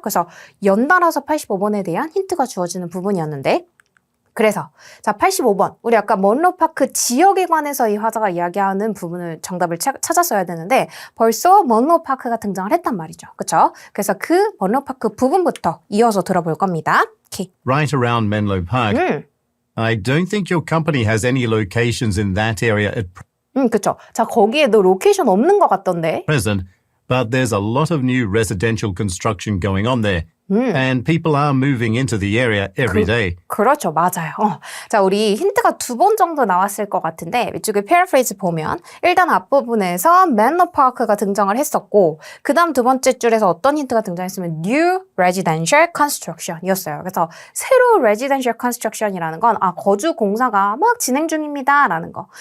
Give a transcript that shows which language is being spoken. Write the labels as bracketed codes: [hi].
[ko] 그래서 연달아서 85번에 대한 힌트가 주어지는 부분이었는데, 그래서 자 85번 우리 아까 먼로파크 지역에 관해서 이 화자가 이야기하는 부분을 정답을 찾았어야 되는데 벌써 먼로파크가 등장을 했단 말이죠. 그렇죠? 그래서 그 먼로파크 부분부터 이어서 들어볼 겁니다. 오케이. [en] Right around Menlo Park. I don't think your company has any locations in that area at [ko] 그렇죠. 자 거기에도 로케이션 없는 것 같던데. [en] present, but there's a lot of new residential construction going on there. And people are moving into the area every day. [ko] 그렇죠. 맞아요. 자, 우리 힌트가 2번 정도 나왔을 것 같은데 이쪽에 패러프레이즈 보면 일단 앞부분에서 맨로 파크가 등장을 했었고 그 다음 두 번째 줄에서 어떤 힌트가 등장했으면 [en] New Residential Construction [ko] 이었어요. 그래서 새로 Residential Construction이라는 건 거주 공사가 막 진행 중입니다 라는 거.